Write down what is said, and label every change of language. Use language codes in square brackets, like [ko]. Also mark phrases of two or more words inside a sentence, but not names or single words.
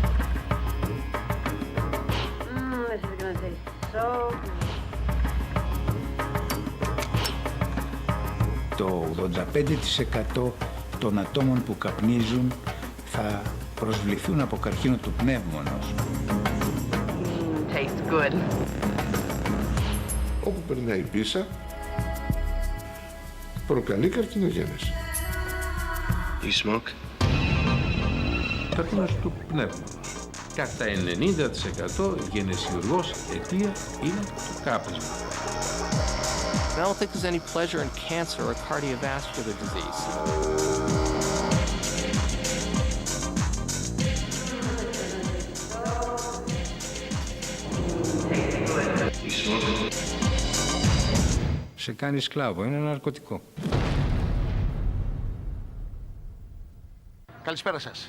[el] Το 85% των ατόμων που καπνίζουν θα προσβληθούν από καρκίνο του πνεύμονος. [en] Tastes good. [el] Όπου περνάει η πίσα, προκαλεί καρκινογένεση. [en] You smoke? [el] Καρκίνος του πνεύμονος. Κατά 90% γενεσιουργός αιτία είναι το κάπνισμα. [en] I don't think there's any pleasure in cancer or cardiovascular disease. [el] Σε κάνει σκλάβο, είναι ένα ναρκωτικό. Καλησπέρα σας.